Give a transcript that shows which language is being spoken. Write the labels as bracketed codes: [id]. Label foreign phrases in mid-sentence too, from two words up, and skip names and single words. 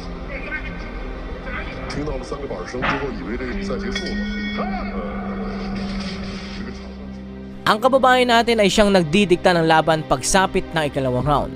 [zh] 听到了3个板声之后，以为这个比赛结束了。 [tl] Ang kababayan natin ay siyang nagdidikta ng laban pagsapit ng ikalawang round.